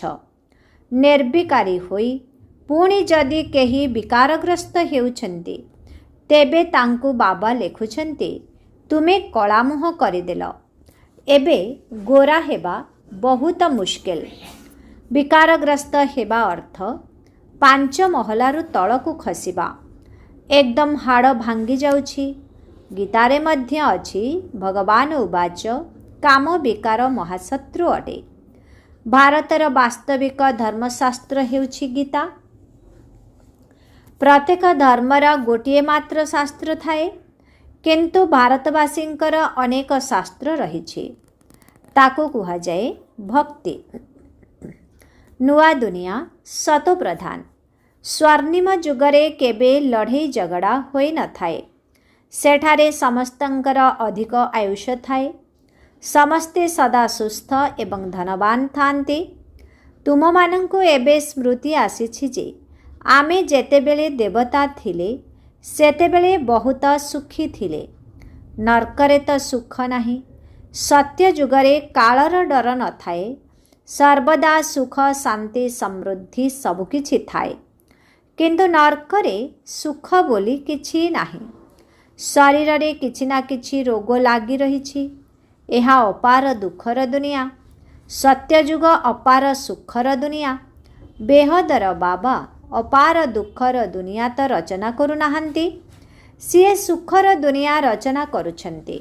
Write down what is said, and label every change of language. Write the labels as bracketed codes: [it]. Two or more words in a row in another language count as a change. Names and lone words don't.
[or] ନିର୍ବିକାରୀ ହୋଇ ପୁଣି ଯଦି କେହି ବିକାରଗ୍ରସ୍ତ ହେଉଛନ୍ତି, ତେବେ ତାଙ୍କୁ ବାବା ଲେଖୁଛନ୍ତି ତୁମେ କଳାମୁହଁ କରିଦେଲ। ଏବେ ଗୋରା ହେବା ବହୁତ ମୁସ୍କିଲ। ବିକାରଗ୍ରସ୍ତ ହେବା ଅର୍ଥ 5 ମହଲାରୁ ତଳକୁ ଖସିବା। ଏକଦମ ହାଡ଼ ଭାଙ୍ଗି ଯାଉଛି। ଗୀତାରେ ମଧ୍ୟ ଅଛି ଭଗବାନ ଉବାଚ କାମ ବିକାର ମହାଶତ୍ରୁ ଅଟେ। ଭାରତର ବାସ୍ତବିକ ଧର୍ମଶାସ୍ତ୍ର ହେଉଛି ଗୀତା। ପ୍ରତ୍ୟେକ ଧର୍ମର ଗୋଟିଏ ମାତ୍ର ଶାସ୍ତ୍ର ଥାଏ, କିନ୍ତୁ ଭାରତବାସୀଙ୍କର ଅନେକ ଶାସ୍ତ୍ର ରହିଛି। ତାକୁ କୁହାଯାଏ ଭକ୍ତି। ନୂଆ ଦୁନିଆ ସତୋ ପ୍ରଧାନ। ସ୍ୱର୍ଣ୍ଣିମ ଯୁଗରେ କେବେ ଲଢ଼େଇ ଝଗଡ଼ା ହୋଇ ନ ଥାଏ। ସେଠାରେ ସମସ୍ତଙ୍କର ଅଧିକ ଆୟୁଷ ଥାଏ। ସମସ୍ତେ ସଦା ସୁସ୍ଥ ଏବଂ ଧନବାନ ଥାଆନ୍ତି। ତୁମ ମାନଙ୍କୁ ଏବେ ସ୍ମୃତି ଆସିଛି ଯେ ଆମେ ଯେତେବେଳେ ଦେବତା ଥିଲେ, ସେତେବେଳେ ବହୁତ ସୁଖୀ ଥିଲେ। ନର୍କରେ ତ ସୁଖ ନାହିଁ। ସତ୍ୟ ଯୁଗରେ କାଳର ଡର ନ ଥାଏ। ସର୍ବଦା ସୁଖ ଶାନ୍ତି ସମୃଦ୍ଧି ସବୁକିଛି ଥାଏ। କିନ୍ତୁ ନର୍କରେ ସୁଖ ବୋଲି କିଛି ନାହିଁ। ଶରୀରରେ କିଛି ନା କିଛି ରୋଗ ଲାଗି ରହିଛି। ଏହା ଅପାର ଦୁଃଖର ଦୁନିଆ। ସତ୍ୟଯୁଗ ଅପାର ସୁଖର ଦୁନିଆ। ବେହଦର ବାବା ଅପାର ଦୁଃଖର ଦୁନିଆ ତ ରଚନା କରୁନାହାନ୍ତି, ସିଏ ସୁଖର ଦୁନିଆ ରଚନା କରୁଛନ୍ତି।